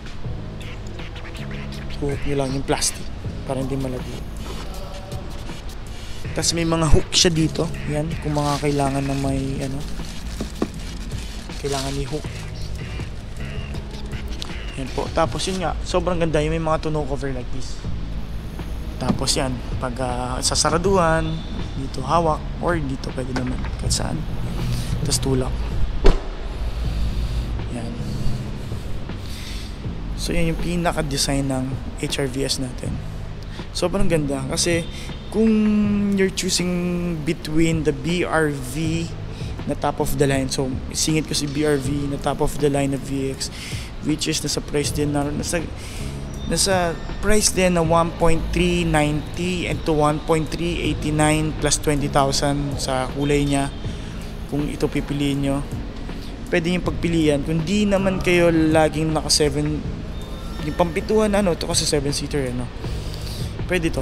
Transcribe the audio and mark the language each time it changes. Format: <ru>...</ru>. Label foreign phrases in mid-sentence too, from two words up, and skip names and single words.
<tl>Hook nyo lang yung plastic para hindi malaglag. Tapos may mga hook siya dito. Yan, kung mga kailangan na may kailangan i-hook. Yan po. Tapos yun nga, sobrang ganda yung may mga</tl> <en>tonneau cover like this.</en> <tl>Tapos yan, pag sasaraduhan, dito hawak or dito pwede naman kahit saan. Tapos tulak. Yan. So yan yung pinaka-design ng HR-VS natin. Sobrang ganda kasi kung</tl> <en>you're choosing between the BRV</en> <tl>na</tl> <en>top of the line,</en> <tl>so singit ko si BRV na</tl> <en>top of the line</en> <tl>na VX,</tl> <en>which is</en> <tl>nasa price din na nasa price din na 1.390 and to 1.389 plus 20,000 sa kulay niya. Kung ito pipiliin nyo, pwede yung pagpilian. Kung di naman kayo laging naka 7, yung pampituhan ito kasi 7-seater pwede to.</tl>